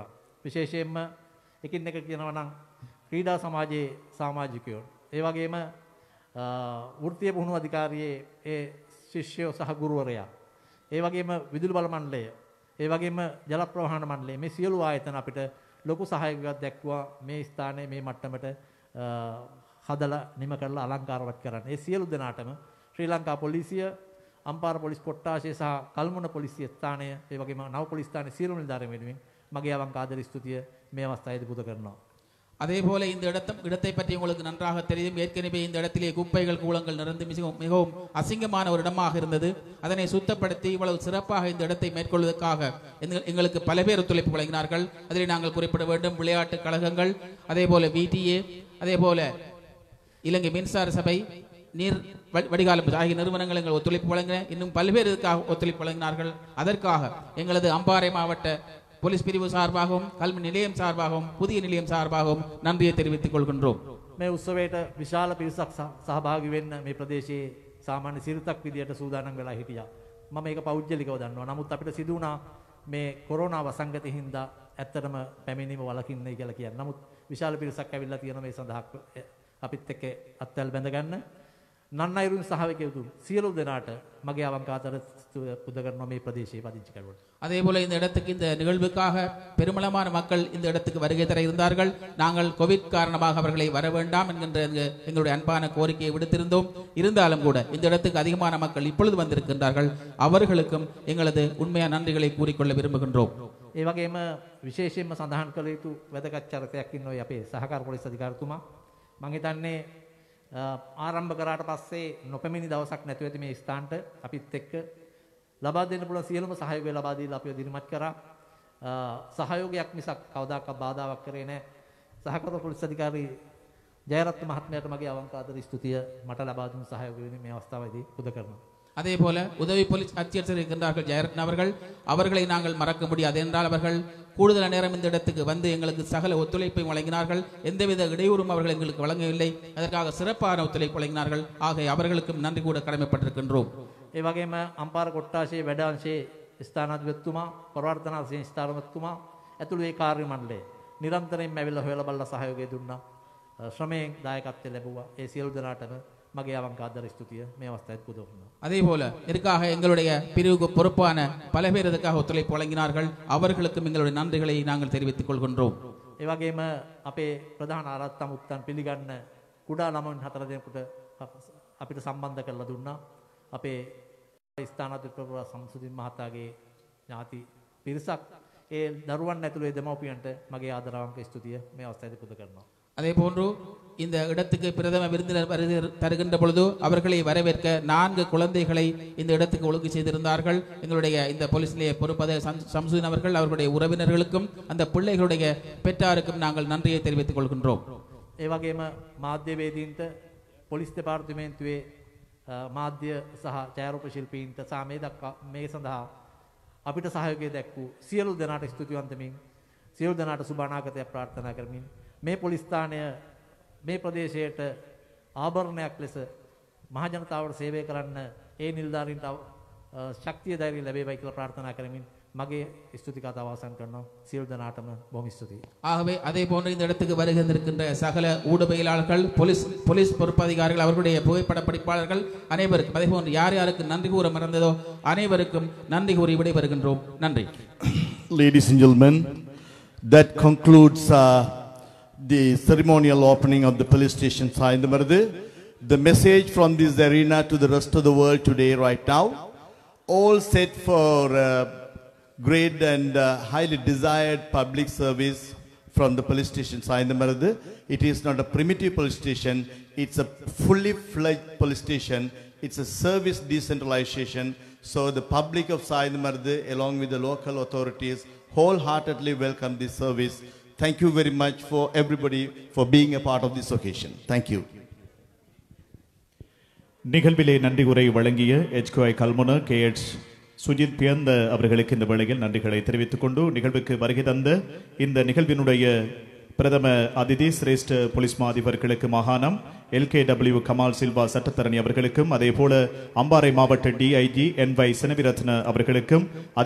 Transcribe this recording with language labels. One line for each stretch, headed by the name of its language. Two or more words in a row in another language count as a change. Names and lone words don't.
Sinhala: විශේෂයෙන්ම එකින් එක කියනවා නම් ක්‍රීඩා සමාජයේ සමාජිකයෝ, ඒ වගේම වෘත්තීය පුහුණුව අධිකාරියේ ඒ ශිෂ්‍යයෝ සහ ගුරුවරයා, ඒ වගේම විදුලි බල මණ්ඩලය, ඒ වගේම ජල ප්‍රවාහන මණ්ඩලය, මේ සියලු ආයතන අපිට ලොකු සහයෝගයක් දැක්වුවා මේ ස්ථානයේ මේ මට්ටමට හදලා නිම කරලා අලංකාරවත් කරන්න. ඒ සියලු දෙනාටම ශ්‍රී ලංකා පොලිසිය, අම්පාර පොලිස් කොට්ටාශය සහ කල්මුණ පොලිස් ස්ථානය, ඒ වගේම නව පොලිස් ස්ථානයේ සියලු නිලධාරීන් වෙනුවෙන් මගේ අවංක ආදර ස්තුතිය මේ අවස්ථාවේදී පුද කරනවා.
Tamil: அதே போல இந்த இடத்தை பற்றி உங்களுக்கு நன்றாக தெரியும். ஏற்கனவே இந்த இடத்திலே குப்பைகள் கூலங்கள் நிறைந்து மிகவும் அசிங்கமான ஒரு இடமாக இருந்தது. அதனை சுத்தப்படுத்தி இவ்வளவு சிறப்பாக இந்த இடத்தை மேற்கொள்வதற்காக எங்களுக்கு பல பேர் ஒத்துழைப்பு வழங்கினார்கள். அதில் நாங்கள் குறிப்பிட வேண்டும் விளையாட்டு கழகங்கள், அதே போல VTA, அதே போல இலங்கை மின்சார சபை, நீர் வடிகால் ஆகிய நிறுவனங்கள் எங்கள் ஒத்துழைப்பு வழங்கின. இன்னும் பல்வேறு ஒத்துழைப்பு வழங்கினார்கள். அதற்காக எங்களது அம்பாறை மாவட்ட போலீஸ் பிரிவு சார்பாகவும் கல்வி நிலையம் சார்பாகவும் புதிய நிலையம் சார்பாகவும் நன்றியை தெரிவித்துக் கொள்கின்றோம்.
Sinhala: මේ උත්සවයට විශාල පිරිසක් සහභාගී වෙන්න මේ ප්‍රදේශයේ සාමාන්‍ය සිරිතක් විදියට සූදානම් වෙලා හිටියා. මම මේක පෞද්ගලිකව දන්නවා. නමුත් අපිට සිදු වුණා මේ කොරෝනා වසංගතය හින්දා ඇත්තටම පැමිණීම වළකින්නයි කියලා කියන්නේ. නමුත් විශාල පිරිසක් ඇවිල්ලා තියෙන මේ සඳහා අපිත් එක්ක අත්වැල් බැඳ ගන්න නන්නයිරුන් සහායකයෝ සියලු දෙනාට මගේ අවංක ආදර පුද කරනවා මේ பிரதேசයේ
Tamil: பதிஞ்சு கருவன். அதே போல இந்த இடத்துக்கு இந்த நிகழ்வுக்காக பெருமளமான மக்கள் இந்த இடத்துக்கு வருகை தர இருந்தார்கள். நாங்கள் கோவிட் காரணமாக அவர்களை வர வேண்டாம் என்கின்ற எங்களுடைய அன்பான கோரிக்கையை விடுத்திருந்தோம். இருந்தாலும் கூட இந்த இடத்துக்கு அதிகமான மக்கள் இப்பொழுது வந்திருக்கின்றார்கள். அவர்களுக்கும் எங்களது உண்மையான நன்றிகளை கூறிக்கொள்ள விரும்புகின்றோம்.
Sinhala: ඒ වගේම විශේෂයෙන්ම සඳහන් කළ යුතු වැදගත් චරිතයක් ඉන්නවා අපේ සහකාර පොලිස් අධිකාරිතුමා. මම හිතන්නේ ආරම්භ කරාට පස්සේ නොපැමිණි දවසක් නැතුව ඇති මේ ස්ථානට අපිත් එක්ක ලබා දෙන්න පුළුවන් සියලුම සහයෝගය ලබා දීලා අපිව දිරිමත් කරා. සහයෝගයක් මිසක් කවදාකවත් බාධාවක් කරේ නැහැ. සහකාර පොලිස් අධිකාරී ජයරත්න මහත්මයාට මගේ අවංක ආදර ස්තුතිය මට ලබා දුන් සහයෝගය වෙනුවෙන් මේ අවස්ථාවේදී පුද කරනවා.
Tamil: அதே போல உதவி போலீஸ் ஆட்சியர் இருக்கின்றார்கள் ஜெயரத்ன அவர்கள். அவர்களை நாங்கள் மறக்க முடியாது. என்றால் அவர்கள் கூடுதல் நேரம் இந்த இடத்துக்கு வந்து எங்களுக்கு சகல ஒத்துழைப்பை வழங்கினார்கள். எந்தவித இடையூறும் அவர்கள் எங்களுக்கு வழங்கவில்லை. அதற்காக சிறப்பான ஒத்துழைப்பு வழங்கினார்கள். ஆக அவர்களுக்கும் நன்றி கூட கடமைப்பட்டிருக்கின்றோம்.
Sinhala: ඒ වගේම අම්පාර කොට්ටාශයේ වැඩ අංශයේ ස්ථානාධිපතිතුමා, පරිවර්තන අංශයේ ස්ථානාධිපතිතුමා ඇතුළු ඒ කාර්ය මණ්ඩලය නිරන්තරයෙන්ම ඇවිල්ලා හොයලා බලලා සහයෝගය දුන්නා. ශ්‍රමයෙන් දායකත්වය ලැබුවා. ඒ සියලු දෙනාටම මගේ අවංක ආදර ස්තුතිය මේ අවස්ථාවේ පුද කරනවා.
Tamil: அதே போல இதற்காக எங்களுடைய பிரிவுக்கு பொறுப்பான பல பேர் இதற்காக ஒத்துழைப்பு வழங்கினார்கள். அவர்களுக்கும் எங்களுடைய நன்றிகளை நாங்கள் தெரிவித்துக் கொள்கின்றோம்.
Sinhala: ඒ වගේම අපේ ප්‍රධාන ආරක්ෂා මුත්තන් පිළිගන්න කුඩා ළමුන් 4 දෙනෙකුට අපිට සම්බන්ධ කරලා දුන්නා. අපේ ස්ථානාධිපති සම්සුදින් මහතාගේ ඥාති පිරිසක් ඒ දරුවන් ඇතුළු ඒ දෙමව්පියන්ට මගේ ආදරවන්ත ස්තුතිය මේ අවස්ථාවේදී පුද කරනවා.
Tamil: அதே போன்று இந்த இடத்துக்கு பிரதம விருந்தினர் தருகின்ற பொழுது அவர்களை வரவேற்க 4 குழந்தைகளை இந்த இடத்துக்கு ஒழுங்கு செய்திருந்தார்கள். எங்களுடைய இந்த போலீஸ் நிலைய பொறுப்பத சம்சுதீன் அவர்கள் அவர்களுடைய உறவினர்களுக்கும் அந்த பிள்ளைகளுடைய பெற்றாருக்கும் நாங்கள் நன்றியை தெரிவித்துக் கொள்கின்றோம்.
Sinhala: ඒ වගේම මාධ්‍යවේදීන්ට පොලිස් දෙපාර්තමේන්තුවේ මාධ්‍ය සහ ඡායාරූප ශිල්පීන්ට සහ මේ සඳහා අපිට සහයෝගය දැක්වූ සියලු දෙනාට ස්තුතිවන්ත වෙමින් සියලු දෙනාට සුබ අනාගතයක් ප්‍රාර්ථනා කරමින් මේ පොලිස් ස්ථානය මේ ප්‍රදේශයට ආභරණයක් ලෙස මහ ජනතාවට සේවය කරන්න ඒ නිලධාරීන්ට ශක්තිය ධෛර්යය ලැබේවයි කියලා ප්‍රාර්ථනා කරමින් මගේ ස්තුති කතාව අවසන් කරනවා. සියලු දෙනාටම බොහොම ස්තුතියි.
Tamil: ஆகவே அதே போன்று இந்த இடத்துக்கு வருகின்றிருக்கின்ற சகல ஊடகவியலாளர்கள் போலீஸ் பொறுப்பதிகாரிகள் அவர்களுடைய புகைப்பட படிப்பாளர்கள் அனைவருக்கும் அதே போன்று யார் யாருக்கு நன்றி கூற மறந்ததோ அனைவருக்கும் நன்றி கூறி விடைபெறுகின்றோம். நன்றி.
English: Ladies and gentlemen, that concludes the ceremonial opening of the police station Sayendamaradu. The message from this arena to the rest of the world today right now, all set for great and highly desired public service from the police station Sayendamaradu. It is not a primitive police station, it's a fully fledged police station. It's a service decentralization. So the public of Sayendamaradu along with the local authorities wholeheartedly welcome this service. Thank you very much for everybody for being a part of this occasion. Thank you.
Tamil: நிகழ்விலே நன்றி உரை வழங்கிய HQI கல்முனை KH சுஜித் பியந்த அவர்களுக்கு இந்த வேளையில் நன்றிகளை தெரிவித்துக் கொண்டு நிகழ்வுக்கு வருகை தந்த இந்த நிகழ்வினுடைய பிரதம அதிதி சிரேஷ்ட போலீஸ் மா அதிபர் கிழக்கு மாகாணம் LKW கமால் சில்வா சட்டத்தரணி அவர்களுக்கும் அதே போல அம்பாறை மாவட்ட DIG NY செனவிரத்ன அவர்களுக்கும் அதே